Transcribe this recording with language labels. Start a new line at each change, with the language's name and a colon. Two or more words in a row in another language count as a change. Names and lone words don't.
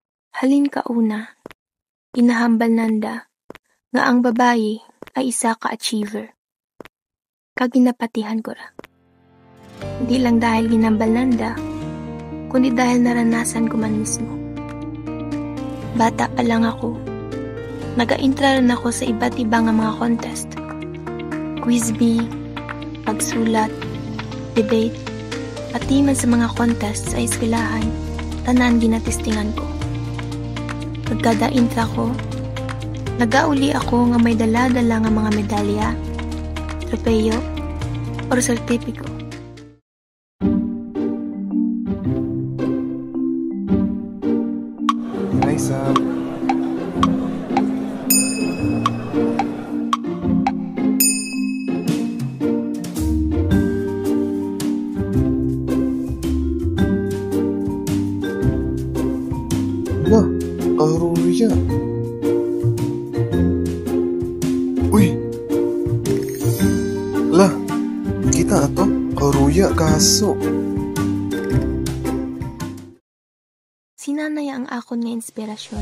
Hiligaynon: Halin kauna, inahambal nanda, nga ang babayi ay isa ka-achiever. Kaginapatihan ko ra.
Filipino: Hindi lang dahil
Hiligaynon: ginambal nanda,
Filipino: kundi dahil naranasan ko man mismo. Bata pa lang ako, naga-intra rin ako sa iba't ibang mga contest.
English: Quiz bee,
Hiligaynon: pagsulat, debate, pati man sa mga contest sa eskwelahan, tanan ginatestingan ko. Pagkada-intra ko, nagauli ako nga may dala-dala nga mga medalya, tropeyo, or sertipiko.
English: Nice up. Lah, Aruya. Uy.
Hiligaynon: Lah, kita ato Aruya kaso. Si nanay ang akon nga inspirasyon.